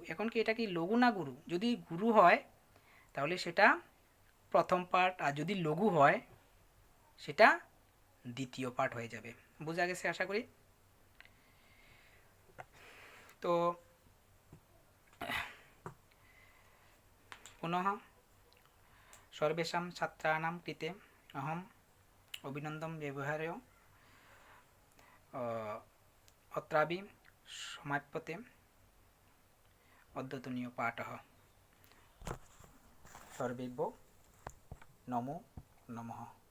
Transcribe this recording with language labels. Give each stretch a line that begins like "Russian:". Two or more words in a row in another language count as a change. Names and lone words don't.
Bangla: এখন কি এটা কি লঘু না গুরু, যদি গুরু হয় তাহলে সেটা প্রথম পার্ট, আর যদি লঘু হয় সেটা দ্বিতীয় পার্ট হয়ে যাবে। বোঝা গেছে আশা করি। তো
Sanskrit: পুনঃ সর্বেষাং ছাত্রাणां कृते अहम् अभिनन्दनं व्यवहार्य अत्रापि समाप्यते अद्यतनीय पाठः। सर्वेभ्यो नमो नमः।